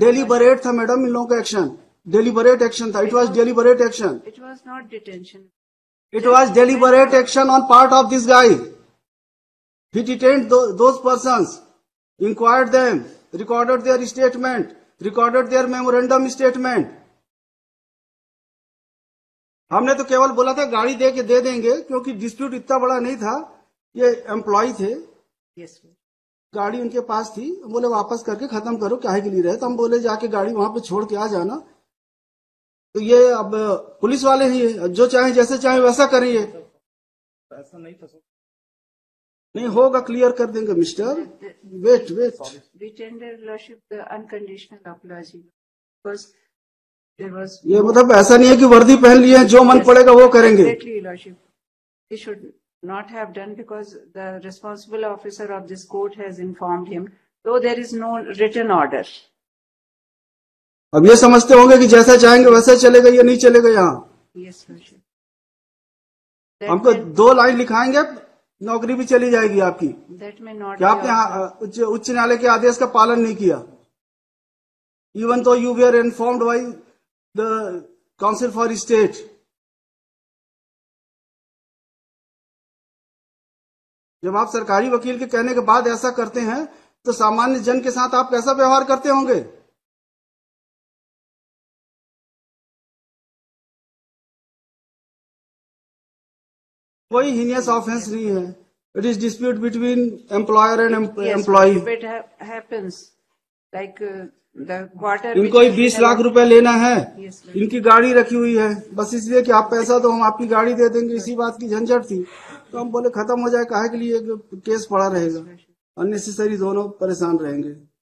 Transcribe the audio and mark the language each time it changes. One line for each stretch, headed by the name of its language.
Hindi: Deliberate था madam इन लोगों का एक्शन। डेलीबरेट एक्शन था।
English: It was deliberate action. It was not detention. It was deliberate action on part of this guy. He detained those persons, inquired them, recorded their statement, recorded their memorandum statement.
Hindi: हमने तो केवल बोला था गाड़ी दे देंगे, क्योंकि dispute इतना बड़ा नहीं था। ये एम्प्लॉय थे,
English: Yes, sir.
Hindi: गाड़ी उनके पास थी। बोले वापस करके खत्म करो, काहे के लिए रहे? तो हम बोले जाके गाड़ी वहां पे छोड़ के आ जाना। तो ये अब पुलिस वाले ही जो चाहे जैसे चाहे वैसा करिए। ऐसा नहीं था सर। नहीं होगा, क्लियर कर देंगे mister. Wait.
English: We tender Lordship the unconditional apology because there was.
Hindi: ये मतलब ऐसा नहीं है कि वर्दी पहन लिए हैं, जो मन पड़ेगा वो करेंगे।
English: Exactly, Lordship. He should not have done because the responsible officer of this court has informed him, though there is no written order.
Hindi: अब ये समझते होंगे कि जैसा चाहेंगे वैसा चलेगा, ये नहीं चलेगा यहाँ।
English: Yes, Lordship.
Hindi: हमको 2 लाइन लिखाएंगे, नौकरी भी चली जाएगी आपकी।
English: That may not.
Hindi: क्या आपने उच्च न्यायालय के आदेश का पालन नहीं किया?
English: Even though you were informed by the counsel for state.
Hindi: जब आप सरकारी वकील के कहने के बाद ऐसा करते हैं तो सामान्य जन के साथ आप कैसा व्यवहार करते होंगे? कोई हीनियस ऑफेंस नहीं है।
English: It is dispute between employer and employee. It happens like the quarter.
Hindi: इनको ही 20 लाख रुपए लेना है।
English: Yes, sir.
Hindi: इनकी गाड़ी रखी हुई है, बस इसलिए कि आप पैसा दो हम आपकी गाड़ी दे देंगे। इसी बात की झंझट थी, तो हम बोले खत्म हो जाए, काहे के लिए केस पड़ा रहेगा, अननेसेसरी दोनों परेशान रहेंगे।